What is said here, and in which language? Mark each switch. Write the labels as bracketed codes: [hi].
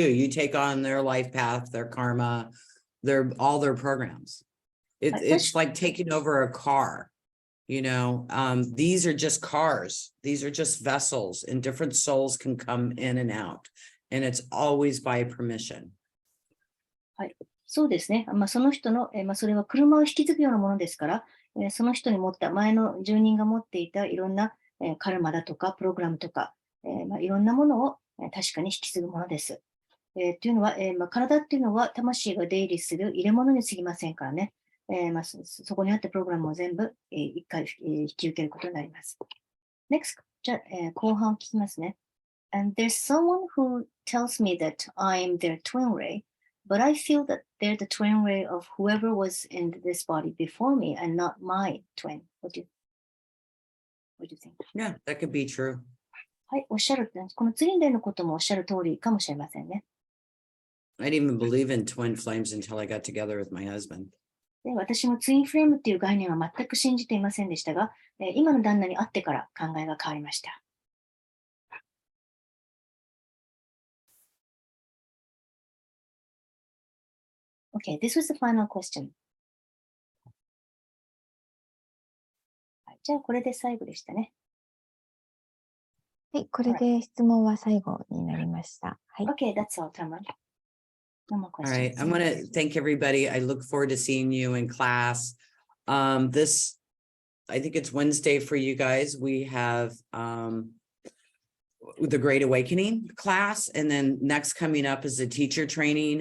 [en] You take on their life path, their karma, all their programs. It's like taking over a car. You know, these are just cars. These are just vessels, and different souls can come in and out. And it's always by permission. [ja] はい。そうですね。その人の、それは車を引き継ぐようなものですから、その人に持った前の住人が持っていたいろんな、カルマだとか、プログラムとか、いろんなものを、確かに引き継ぐものです。というのは、体っていうのは魂が出入りする入れ物に過ぎませんからね。そこにあったプログラムを全部、一回、引き受けることになります。 Next、じゃあ、後半を聞きますね。 [en] And there's someone who tells me that I'm their twin ray, but I feel that they're the twin ray of whoever was in this body before me and not my twin. What do you think? Yeah, that could be true. [ja] はい、おっしゃる。このツリンレイのこともおっしゃる通りかもしれませんね。 [en] I didn't even believe in twin flames until I got together with my husband. [ja] で私もツインフレームっていう概念は全く信じていませんでしたが、今の旦那に会ってから考えが変わりました。 [en] Okay, this was the final question. [ja] はい、じゃあこれで最後でしたね。はい、これで質問は最後になりました。はい。 [en] Okay, that's all, Tamara. No more All right, questions. I want to thank everybody. I look forward to seeing you in class. I think it's Wednesday for you guys. We have the Great Awakening class, and then next coming up is the teacher training.